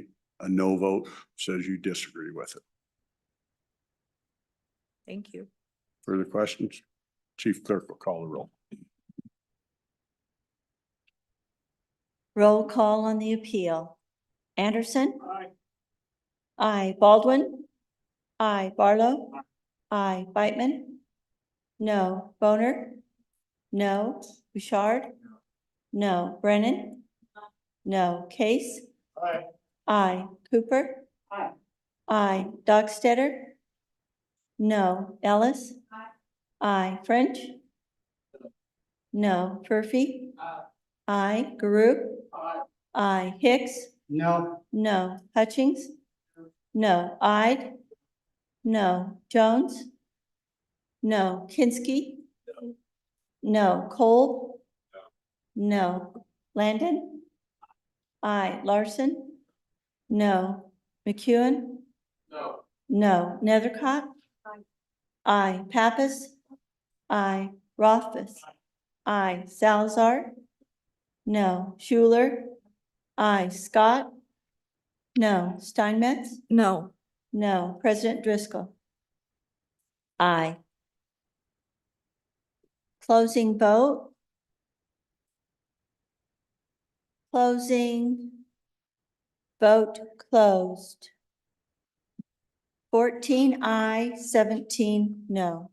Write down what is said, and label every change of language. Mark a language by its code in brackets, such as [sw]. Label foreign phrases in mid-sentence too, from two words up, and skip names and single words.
[en] A no vote says you disagree with it. Thank you. Further questions? Chief Clerk will call the roll. Roll call on the appeal. Anderson? Aye. Baldwin? Aye. Barlow? Aye. Beitman? No. Boner? No. Bouchard? No. Brennan? No. Case? Aye. Cooper? Aye. Dockstetter? No. Ellis? Aye. French? No. Murphy? Aye. Garoop? Aye. Hicks? No. No. Hutchings? No. Ide? No. Jones? No. Kinsky? No. Cole? No. Landon? Aye. Larson? No. McEwen? No. Nethercott? Aye. Pappas? Aye. Rothfuss? Aye. Salazar? No. Schuler? Aye. Scott? No. Steinmetz? No, No. President Driscoll? Aye. Closing vote? Closing. Vote closed. 14 aye, 17 no.